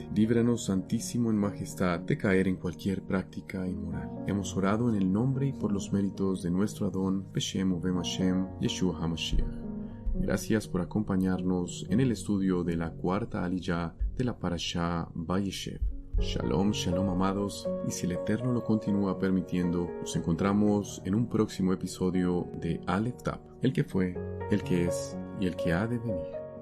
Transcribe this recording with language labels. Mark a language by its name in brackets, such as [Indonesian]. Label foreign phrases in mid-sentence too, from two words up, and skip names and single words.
[Spanish] Líbranos, Santísimo en Majestad, de caer en cualquier práctica inmoral. Hemos orado en el nombre y por los méritos de nuestro Adón, [Hebrew] בשם ובם השם, ישוע המשיח. [Spanish] Gracias por acompañarnos en el estudio de la cuarta aliyá de la Parashá Vayeshev. [Hebrew] שלום, שלום [Spanish] amados, y si el Eterno lo continúa permitiendo, nos encontramos en un próximo episodio de Aleph Tap, el que fue, el que es y el que ha de venir.